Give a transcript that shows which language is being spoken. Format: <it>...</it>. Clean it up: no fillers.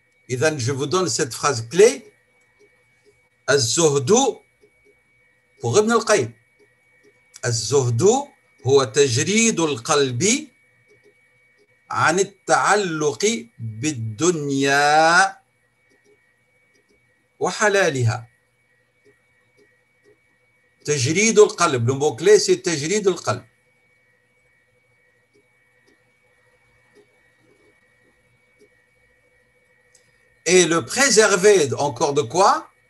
<ar>إذن</ar> <fr>je vous donne cette phrase clé. الزهد pour Ibn al-Qayyim.</fr> <ar>الزهد هو تجريد القلب عن التعلق بالدنيا وحلالها. تجريد القلب,</ar> <fr>le mot clé c'est تجريد القلب. Et le préserver encore de quoi?</fr>